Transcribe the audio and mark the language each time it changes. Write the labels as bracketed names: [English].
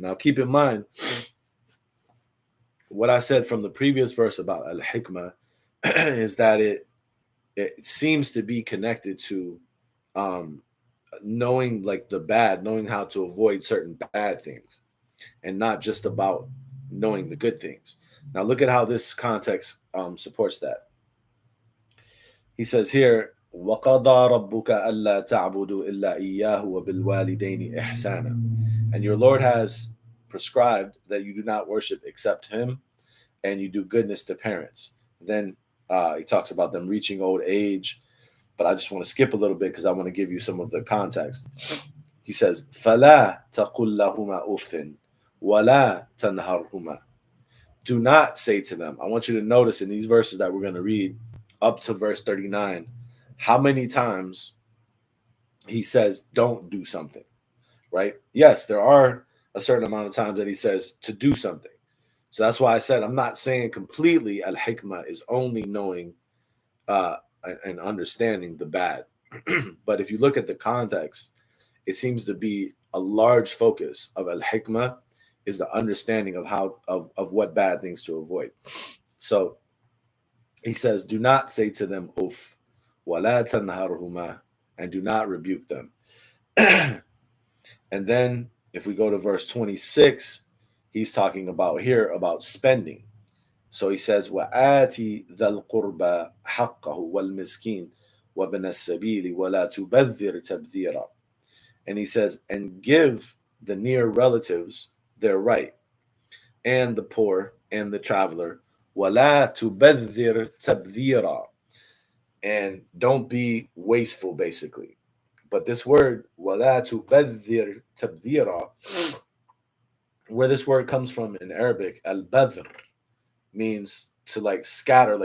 [English] Now, keep in mind what I said from the previous verse about al-hikmah is that it seems to be connected to knowing like the bad, knowing how to avoid certain bad things, and not just about knowing the good things. Now, look at how this context supports that. [Arabic] He says here, وَقَضَى رَبُّكَ أَلَّا تَعْبُدُوا إِلَّا إِيَّاهُ وَبِالْوَالِدَيْنِ إِحْسَانًا. [English] And your Lord has prescribed that you do not worship except him, and you do goodness to parents. Then he talks about them reaching old age, but I just want to skip a little bit because I want to give you some of the context. [Arabic] He says, فَلَا تَقُلْ لَهُمَا أُفٍّ وَلَا تَنْهَرْهُمَا. [English] Do not say to them. I want you to notice in these verses that we're going to read up to verse 39, how many times he says, don't do something, right? Yes, there are a certain amount of times that he says to do something. So that's why I said I'm not saying completely al-hikmah is only knowing uh, and understanding the bad. But if you look at the context, it seems to be a large focus of al-hikmah is the understanding of how of what bad things to avoid. So he says, do not say to them uf, [Arabic] wala tanharhuma, [English] and do not rebuke them. And then if we go to verse 26, he's talking about here about spending. [Arabic] So he says, وَآتِ ذَا الْقُرْبَى حَقَّهُ وَالْمِسْكِينَ وَابْنَ السَّبِيلِ وَلَا تُبَذِّرْ تَبْذِيرًا. [English] And he says, and give the near relatives their right, and the poor and the traveler. [Arabic] وَلَا تُبَذِّرْ تَبْذِيرًا. [English] And don't be wasteful, basically. But this word, [Arabic] وَلَا تُبَذِّرْ تَبْذِيرًا, [English] where this word comes from in Arabic, al-badr, means to like scatter.